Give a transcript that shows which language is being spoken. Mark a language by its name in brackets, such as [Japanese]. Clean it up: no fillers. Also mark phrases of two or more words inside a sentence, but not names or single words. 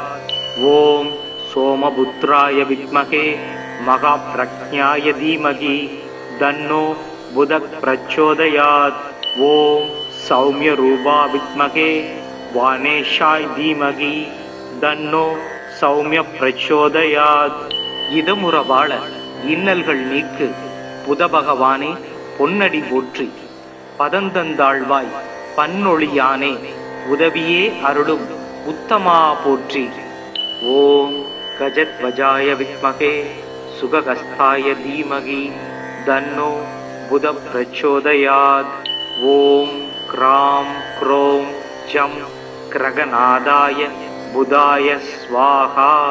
[Sanskrit] ॐ सोमपुत्राय विद्महे महाप्रज्ञाय धीमहि तन्नो बुधः प्रचोदयात्. ॐ सौम्यरूपा विद्महे वाणेशाय धीमहि तन्नो सौम्य प्रचोदयात्. [Tamil] இதமுறவாள இன்னல்கள் நீக்கு புத பகவானே பொன்னடி போற்றி. பதந்தந்தாழ்வாய் பன்னொழியானே உதவியே அருளும் உத்தமா போற்றி. [Sanskrit] ஓம் गजध्वजाय विद्महे सुगगस्ताय धीमहि तन्नो बुधः प्रचोदयात्. ॐ क्रां क्रों चं क्रगनादाय बुधाय स्वाहा.